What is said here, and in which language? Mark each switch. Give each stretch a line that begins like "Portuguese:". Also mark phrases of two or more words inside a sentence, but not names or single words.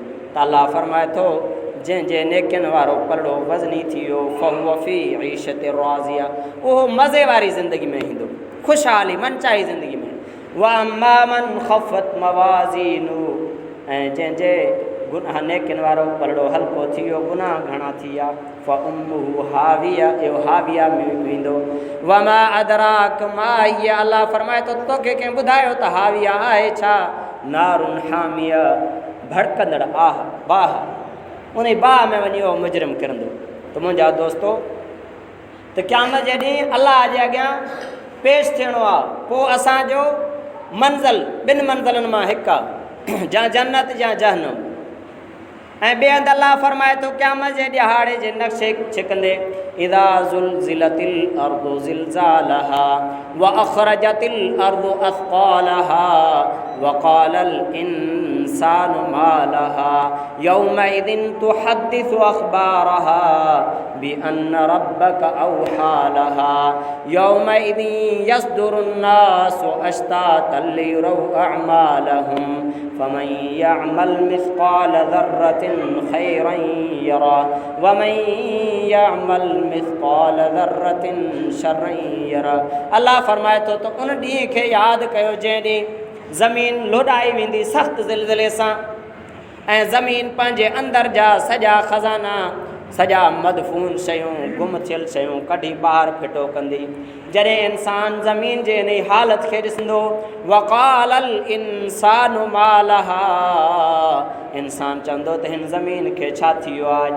Sindhi: त अल्लाह फरमाए थो, जंहिंजे नेकियुनि वारो पलड़ो वज़नी थी वियो,
Arabic: فهو في عيشة راضية,
Sindhi: उहो मज़े वारी ज़िंदगी में ईंदो, ख़ुशहाली मनचाही ज़िंदगी में।
Arabic: وأما من خفت موازينه,
Sindhi: ऐं जंहिंजे गुनाह नेकियुनि वारो पलड़ो हल्को थी वियो, गुनाह घणा थी विया,
Arabic: فأمه هاوية,
Sindhi: इहो हाविया में वेंदो।
Arabic: وما أدراك ما هيه,
Sindhi: अल्लाह फरमाए थो, तोखे कंहिं ॿुधायो त हाविया आहे छा?
Arabic: نار حامية,
Sindhi: भड़कंदड़ आह बाह, उन बाह में वञी उहो मुजरिम किरंदो। त मुंहिंजा दोस्तो, त क़यामत जे ॾींहुं अल्लाह जे अॻियां पेश थियणो आहे। पोइ असांजो मंज़िल ॿिनि मंज़िलनि मां हिकु आहे, या जन्नत या जहन्नम। ऐं ॿिए हंधि अल्लाह फरमाए थो, क़यामत जे ॾिहाड़े जे नक्शे छिकंदे,
Arabic: إذا زلزلت الأرض زلزالها وأخرجت الأرض أثقالها وقال الإنسان ما لها يومئذ تحدث أخبارها بأن ربك أوحى لها يومئذ يصدر الناس أشتاتا ليروا أعمالهم فمن يعمل مثقال ذرة خيرا يره ومن يعمل مثقال ذرة شرا يره.
Sindhi: अल्लाह फरमाए थो त उन ॾींहं खे यादि कयो जंहिं ॾींहुं ज़मीन लोॾाई वेंदी सख़्तु ज़िलज़िले सां ऐं ज़मीन पंहिंजे अंदरि जा सॼा ख़ज़ाना सॼा मदफ़ून शयूं गुम थियल शयूं कढी ॿाहिरि फिटो कंदी। जॾहिं इंसान ज़मीन जे इन हालत खे ॾिसंदो
Arabic: وقال الإنسان ما لها,
Sindhi: इंसान चवंदो त हिन ज़मीन खे छा थी वियो आहे।